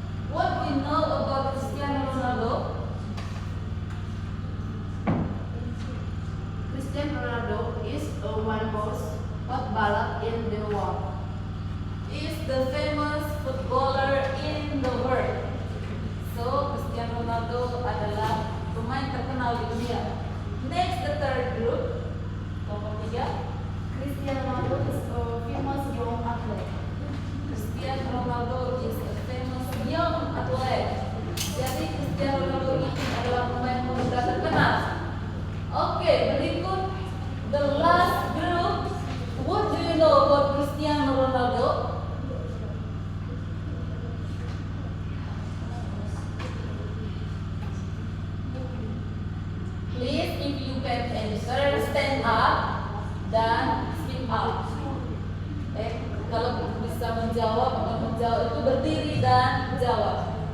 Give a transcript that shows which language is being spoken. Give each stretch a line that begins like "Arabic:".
English: What we know about Cristiano Ronaldo? Cristiano Ronaldo is one most hot baller in the world. Is the famous footballer in the world.
Indonesian: So Cristiano Ronaldo adalah pemain terkenal di dunia.
English: Next, the third group.
Indonesian: Kelompok 3.
English: Cristiano Ronaldo is a famous young athlete. Cristiano Ronaldo is a famous young athlete.
Indonesian: Jadi Cristiano Ronaldo ini adalah pemain muda terkenal. Oke, berikut
English: the last group. What do you know about Cristiano Ronaldo? Please, if you can answer, stand up dan speak out.
Indonesian: Kalau bisa menjawab atau menjawab itu berdiri dan jawab.